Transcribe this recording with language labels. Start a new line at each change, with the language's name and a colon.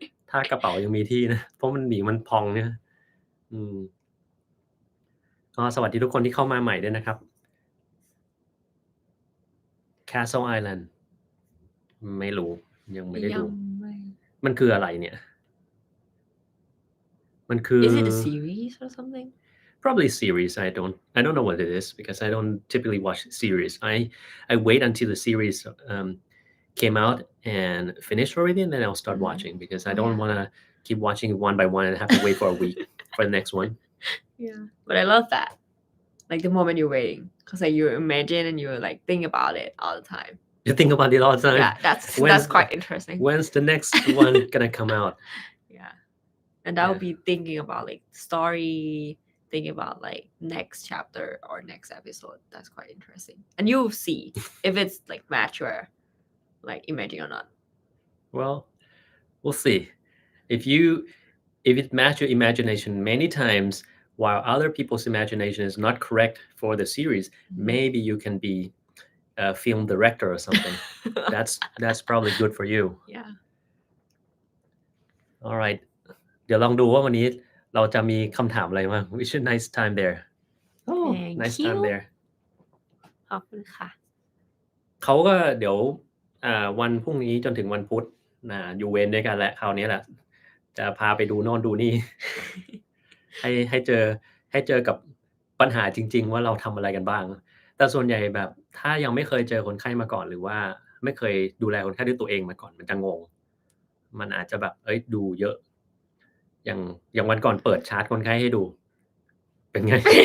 Thai: ถ้ากระเป๋ายังมีที่นะเพราะมันหมีมันพองเนี่ยก็สวัสดีทุกคนที่เข้ามาใหม่ด้วยนะครับ Castle Island ไม่รู้ยังไม่ได้ดูมันคืออะไรเนี่ยมันคือ
English: Is it a series or something? Probably series. I don't know what it is because I don't typically watch series. I wait until the series came out and finished already, and then I'll start watching because I don't want to keep watching one by one and have to wait for a week for the next one. Yeah, but I love that. Like the moment you're waiting, because like you imagine and you like think about it all the time. You think about it all the time. Yeah, that's quite interesting. When's the next one gonna come out? Yeah, and I would be thinking about like story, thinking about like next chapter or next episode. That's quite interesting, and you'll see if it's like match your like imaging or not. Well, we'll see. If it match your imagination many times while other people's imagination is not correct for the series, maybe you can be a film director or something. That's probably good for you. Yeah. All right.
Thai: เดี๋ยวลองดูว่าวันนี้เราจะมีคำถามอะไรบ้าง
English: Wish you a nice time there. Oh, nice time there.
Thai: ขอบคุณค่ะ เขาก็เดี๋ยววันพรุ่งนี้จนถึงวันพุธอยู่เวรด้วยกันแหละคราวนี้แหละจะพาไปดูโน่นดูนี่ ให้เจอกับปัญหาจริงๆว่าเราทำอะไรกันบ้างแต่ส่วนใหญ่แบบถ้ายังไม่เคยเจอคนไข้มาก่อนหรือว่าไม่เคยดูแลคนไข้ด้วยตัวเองมาก่อนมันจะงงมันอาจจะแบบดูเยอะอย่างวันก่อนเปิดชาร์ตคนไข้ให้ดูเป็นไง